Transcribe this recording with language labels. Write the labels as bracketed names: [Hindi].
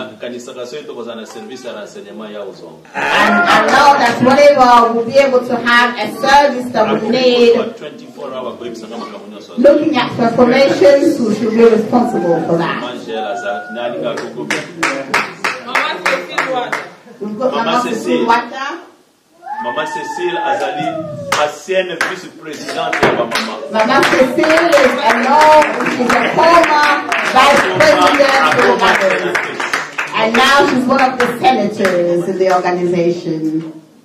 [English] And I know that whenever we'll be able to have a service that we need, looking at information, so we should be responsible for that. We've got Mama Cecile Water. [French] Mama Cecile [Lingala] Azali, [French] ancienne vice-présidente de Mama. [English] Mama Cecile is she's a former vice president of the Mothers. And now she's one of the senators in the organization.